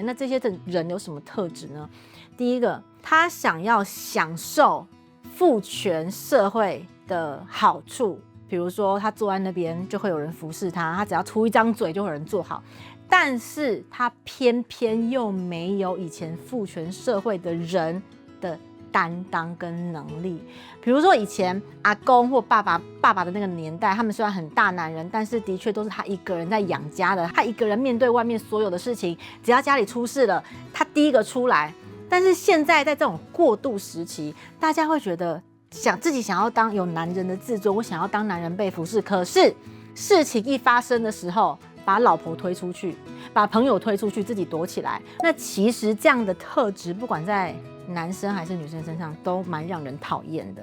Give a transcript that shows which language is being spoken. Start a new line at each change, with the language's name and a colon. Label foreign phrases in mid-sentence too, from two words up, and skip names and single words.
Chinese: 那這些人有什麼特質呢？第一個，他想要享受父權社會的好處，比如說他坐在那邊就會有人服侍他，他只要出一張嘴就會有人做好，但是他偏偏又沒有以前父權社會的人的擔當跟能力。比如說以前阿公或爸爸的那個年代，他們雖然很大男人，但是的確都是他一個人在養家的，他一個人面對外面所有的事情，只要家裡出事了，他第一個出來。但是現在在這種過渡時期，大家會覺得自己想要當有男人的自尊，我想要當男人被服侍。可是事情一發生的時候，把老婆推出去，把朋友推出去，自己躲起來。那其實這樣的特質，不管在男生還是女生身上，都蠻讓人討厭的。